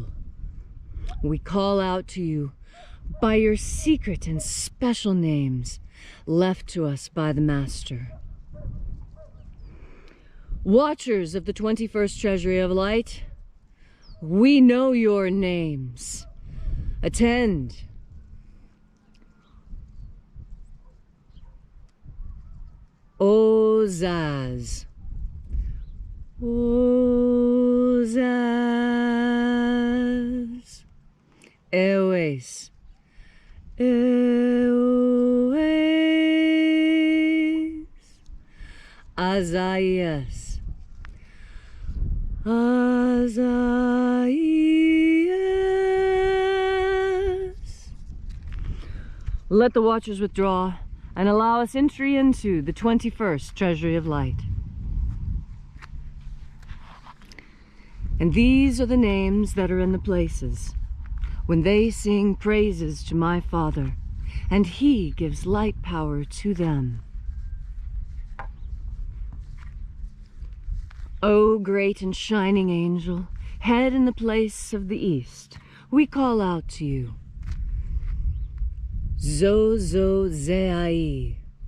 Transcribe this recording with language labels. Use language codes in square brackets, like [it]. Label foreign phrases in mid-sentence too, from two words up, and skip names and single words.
[en] We call out to you by your secret and special names left to us by the Master. Watchers of the 21st Treasury of Light, we know your names. Attend. Ozaz. Ozaz. Eoes. Eoes. Azaias. Azaias. Let the watchers withdraw and allow us entry into the 21st Treasury of Light. And these are the names that are in the places when they sing praises to my Father, and He gives light power to them. O great and shining angel, head in the place of the east, we call out to you. Zozozei.